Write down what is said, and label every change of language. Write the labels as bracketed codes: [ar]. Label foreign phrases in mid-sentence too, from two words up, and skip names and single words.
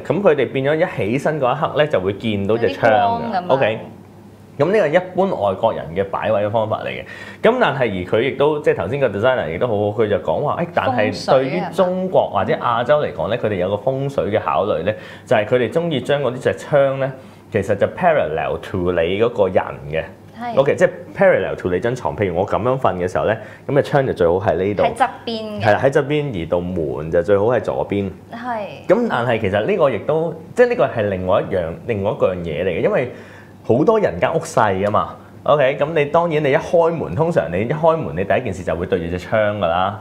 [yue] 咁佢哋變咗一起身嗰一刻咧就會見到隻窗嘅。OK。咁呢個一般外國人嘅擺位嘅方法嚟嘅，咁但係而佢亦都即係頭先個 designer 亦都好好，佢就講話但係對於中國或者亞洲嚟講咧，佢哋有個風水嘅考慮咧，就係佢哋中意將嗰啲隻窗咧，其實就 [en] parallel to [yue] 你嗰個人嘅。OK， 即係 [en] parallel to [yue] 你張床。譬如我咁樣瞓嘅時候咧，咁嘅窗就最好喺呢度。喺側邊嘅。係啦，喺側邊，而到門就最好喺左邊。係。咁但係其實呢個亦都即係呢個係另外一個嘢嚟嘅，因為好多人間屋細啊嘛 ，OK， 咁你當然你一開門，通常你一開門，你第一件事就會對住隻窗噶啦。